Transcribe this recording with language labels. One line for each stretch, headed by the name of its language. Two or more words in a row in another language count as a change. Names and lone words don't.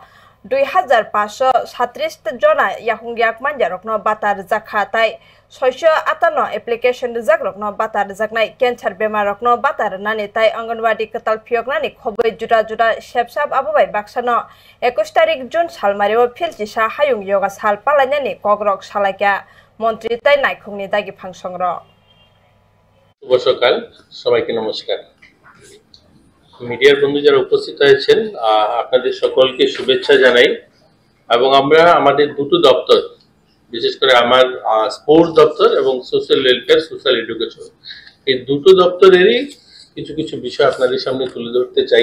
Kok Borok: 2537 jona yakung yak manja rokno batar jakha tai 658 application jagrokno batar jaknai cancer bemar rokno batar nani tai anganwadi katal phioknani khoboi juda juda shapsap abubai baksano 21 tarik June salmario philchisa hayung yoga sal palainani kogrok salakya মন্ত্রী তাই নাইখুংনি দাগি ফাংশংর
Bangla: শুভ সকাল সবাইকে নমস্কার মিডিয়ার বন্ধু যারা উপস্থিত হয়েছেন আপনাদের সকলকে শুভেচ্ছা জানাই এবং আমরা আমাদের দুটো দপ্তর বিশেষ করে আমার স্পোর্টস দপ্তর এবং
English: social welfare social education
Bangla: এই দুটো দপ্তরেরই কিছু কিছু বিষয় আপনাদের সামনে তুলে ধরতে চাই।